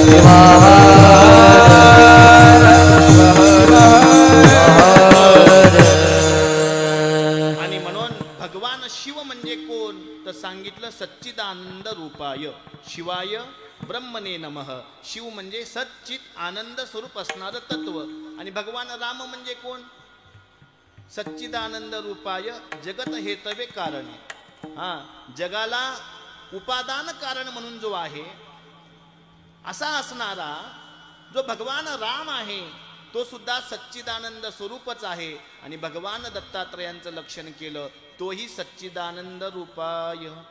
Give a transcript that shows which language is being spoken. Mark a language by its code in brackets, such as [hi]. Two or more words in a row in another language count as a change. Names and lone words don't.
[mr] शिवहर [sa] सांगितलं सच्चिदानंद रूपाय शिवाय ब्रह्मने नमः. [mr] शिव म्हणजे सच्चित आनंद स्वरूप असणारं तत्व आणि भगवान राम म्हणजे कोण? [sa] सच्चिदानंद रूपाय जगत हेतवे कारणे. [mr] जगाला उपादान कारण म्हणून जो आहे असा असणारा जो भगवान राम आहे तो सुद्धा सच्चिदानंद स्वरूपच आहे. आणि भगवान दत्तात्रयांचं लक्षण केलं तोही [sa] सच्चिदानंद रूपाय.